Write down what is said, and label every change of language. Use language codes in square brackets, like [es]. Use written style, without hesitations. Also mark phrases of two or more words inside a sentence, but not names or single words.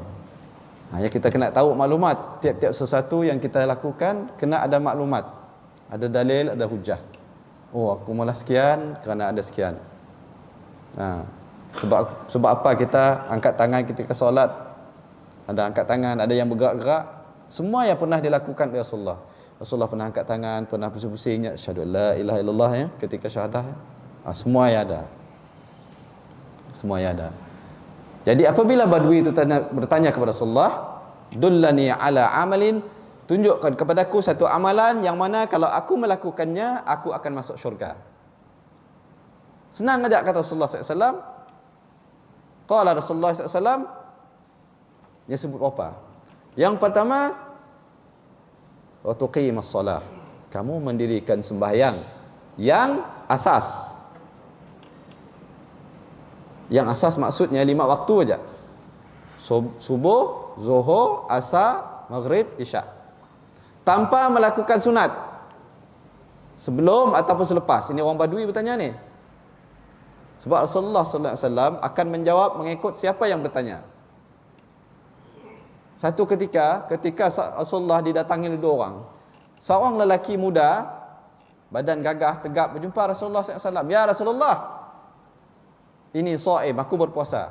[ms] Ya kita kena tahu maklumat. Tiap-tiap sesuatu yang kita lakukan kena ada maklumat, ada dalil, ada hujah. Oh, aku malah sekian kerana ada sekian. Sebab apa kita angkat tangan ketika solat? Ada angkat tangan, ada yang bergerak-gerak. Semua yang pernah dilakukan oleh Rasulullah. Rasulullah pernah angkat tangan, pernah pusing-pusingnya, [ar] أشهد أن لا إله إلا الله [ms] ya, ketika syahadah ya. Semua yang ada. Semua yang ada. Jadi apabila badui itu bertanya kepada Rasulullah, [ar] دلني على عمل, [ms] tunjukkan kepadaku satu amalan yang mana kalau aku melakukannya, aku akan masuk syurga. Senang aja kata Rasulullah SAW. [ar] قال رسول الله [ms] SAW, dia sebut apa? Yang pertama, [ar] وتقيم الصلاة, [ms] kamu mendirikan sembahyang yang asas. Yang asas maksudnya 5 waktu aja. Subuh, zuhur, asar, maghrib, isya. Tanpa melakukan sunat. Sebelum ataupun selepas. Ini orang badui bertanya ni. Sebab Rasulullah [ar] صلى الله عليه وسلم [ms] akan menjawab mengikut siapa yang bertanya. Satu ketika Rasulullah didatangi oleh 2 orang. Seorang lelaki muda, badan gagah, tegap, berjumpa Rasulullah SAW. [ar] يا رسول الله, [ms] ini shaim, aku berpuasa.